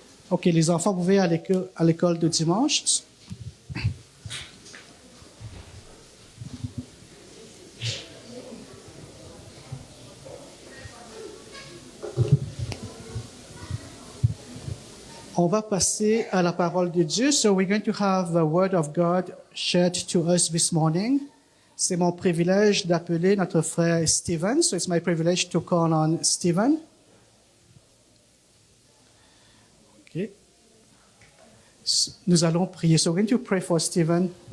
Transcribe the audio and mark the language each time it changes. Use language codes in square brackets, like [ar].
[fr] OK, les enfants, vous pouvez aller à l'école de dimanche. On va passer à la parole de Dieu. [en] So we're going to have the word of God shared to us this morning. [fr] C'est mon privilège d'appeler notre frère Stephen. [en] So it's my privilege to call on Stephen. Okay. [fr] Nous allons prier. [en] So we're going to pray for Stephen.